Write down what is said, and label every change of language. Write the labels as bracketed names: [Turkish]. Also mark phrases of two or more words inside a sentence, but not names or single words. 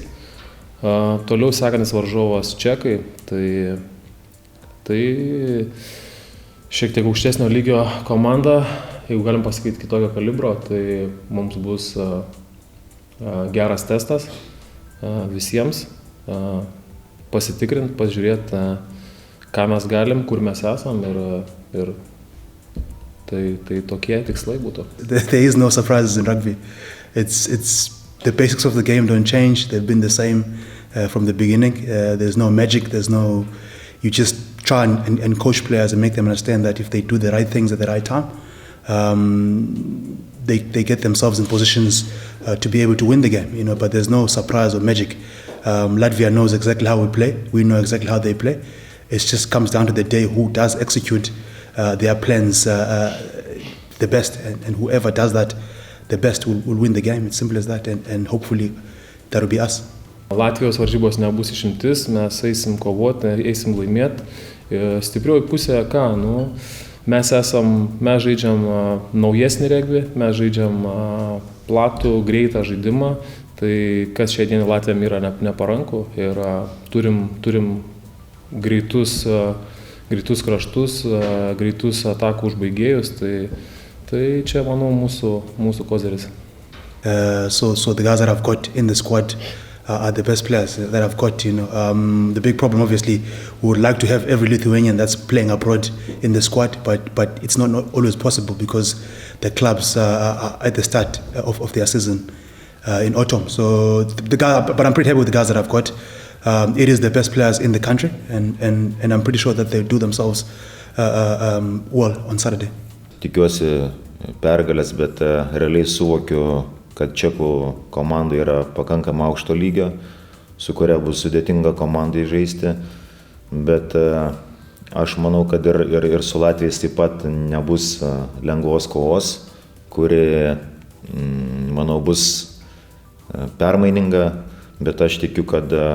[Lithuanian] Toliau sekantis varžovas čekai, tai šiek tiek aukštesnio lygio komanda, jeigu galim pasakyti kitokio kalibro, tai mums bus geras testas visiems, pasitikrinti, pasižiūrėti, ką mes galim, kur mes esam ir tai tokie tikslai būtų. [English] There is no surprises in rugby. It's the basics of the game don't change. They've been the same from the beginning. There's no magic. You just try and coach players and make them understand that if they do the right things at the right time, they get themselves in positions to be able to win the game. But there's no surprise or magic. Latvia knows exactly how we play. We know exactly how they play. It just comes down to the day who does execute their plans the best, and whoever does that the best will win the game. It's simple as that, and hopefully that will be us. [Lithuanian] Latvijos varžybos nebus išimtis, mes eisim kovoti, eisim laimėti. Stiprioji pusė ką? Mes žaidžiam naujesnį regbį, mes žaidžiam platų, greitą žaidimą, tai kas šiai dienai Latvijam yra neparanku, ir turim greitus kraštus, greitus atakų užbaigėjus, tai čia, manau, mūsų kozeris. [English] So the guys that I've got in the squad are the best players that I've got. The big problem, obviously, we would like to have every Lithuanian that's playing abroad in the squad, but it's not always possible because the clubs are at the start of their season in autumn. So but I'm pretty happy with the guys that I've got. It is the best players in the country, and I'm pretty sure that they'll do themselves well on Saturday. [Lithuanian] Tikiuosi pergalės, bet realiai suvokiu, kad čekų komanda yra pakankamai aukšto lygio, su kuria bus sudėtinga komandai žaisti, bet aš manau, kad ir su Latvijais taip pat nebus lengvos kovos, kuri, manau, bus permaininga, bet aš tikiu, kad